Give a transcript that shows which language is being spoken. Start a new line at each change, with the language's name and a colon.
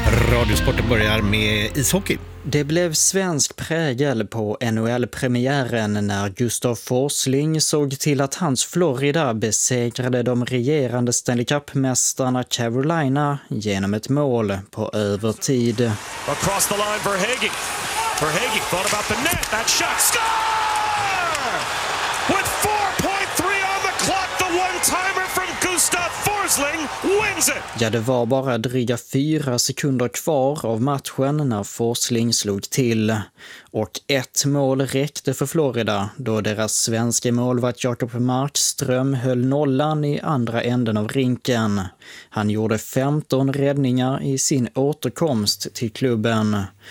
Swedish: Radiosporten börjar med ishockey. Det blev svensk prägel på NHL-premiären när Gustav Forsling såg till att hans Florida besegrade de regerande Stanley Cup-mästarna Carolina genom ett mål på övertid.
English: Across the line for Hagee. For Hagee thought about the net. That shot. Score! With 4.3 on the clock, the one-timer from Gustav Forsling wins it!
Swedish: Ja, det var bara dryga 4 sekunder kvar av matchen när Forsling slog till. Och ett mål räckte för Florida då deras svenska målvakt Jakob Markström höll nollan i andra änden av rinken. Han gjorde 15 räddningar i sin återkomst till klubben.